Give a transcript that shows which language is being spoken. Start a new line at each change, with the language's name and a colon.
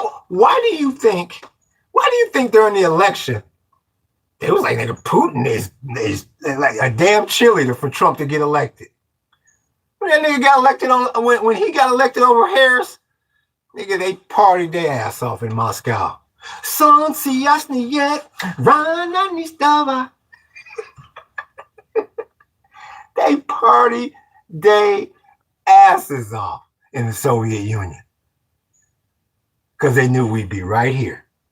English: Why do you think during the election, it was like nigga Putin is like a damn cheerleader for Trump to get elected. When that nigga got elected when he got elected over Harris, nigga, they partied their ass off in Moscow.
Russian: Солнце ясное, рано не вставай.
English: They partied their asses off in the Soviet Union. Because they knew we'd be right here.